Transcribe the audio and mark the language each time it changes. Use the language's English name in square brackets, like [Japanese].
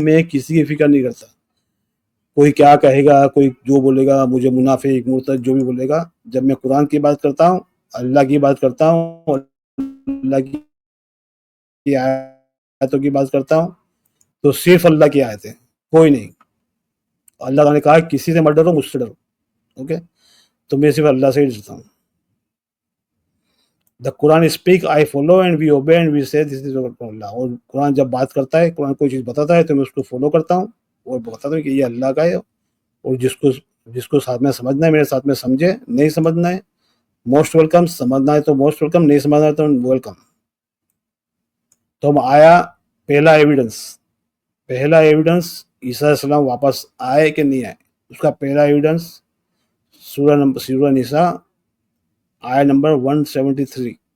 [Urdu] میں کسی کی فکر نہیں کرتا. کوئی کیا کہے گا، کوئی جو بولے گا، مجھے منافق مرتد جو بھی بولے گا، جب میں قرآن کی بات کرتا ہوں، اللہ کی بات کرتا ہوں، اللہ کی آیتوں کی بات کرتا ہوں، تو صرف اللہ کی آیتیں، کوئی نہیں. اللہ تعالیٰ نے کہا کسی سے مت ڈرو، مجھ سے ڈرو، اوکے. تو میں صرف اللہ سے ہی ڈرتا ہوں. [English] The Quran speak, I follow and we obey and we say this is Allah. [Urdu] اور قرآن جب بات کرتا ہے، قرآن کوئی چیز بتاتا ہے تو میں اس کو فالو کرتا ہوں اور بتاتا ہوں کہ یہ اللہ کا ہے، اور جس کو جس کو ساتھ میں سمجھنا ہے میرے ساتھ میں سمجھے, نہیں سمجھنا ہے موسٹ ویلکم, سمجھنا ہے تو موسٹ ویلکم, نہیں سمجھنا ہے تو ویلکم. تو ہم آیا پہلا ایویڈنس عیسیٰ علیہ السلام واپس آئے کہ نہیں آئے, اس کا پہلا ایویڈنس سورہ نساء آیا نمبر 173.